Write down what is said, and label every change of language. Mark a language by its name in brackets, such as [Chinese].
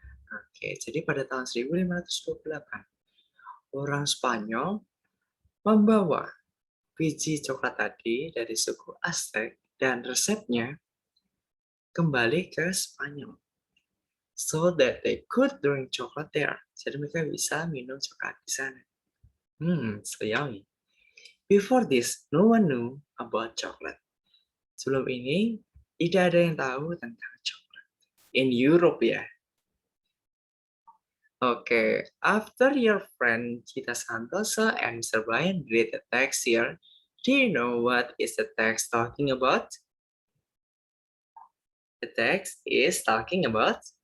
[Indonesian] Oke, jadi pada tahun 1528, orang Spanyol membawa biji coklat tadi dari suku Aztec dan resepnya kembali ke Spanyol. [English] So that they could drink chocolate there. [Indonesian] Jadi mereka bisa minum coklat di sana. [English] So yummy. Before this, no one knew about chocolate. [Indonesian] Sebelum ini, tidak ada yang tahu tentang coklat. [English] In Europe ya. Okay, after your friend Gita Santoso and Mr. Brian read the text here, do you know what is the text talking about? The text is talking about.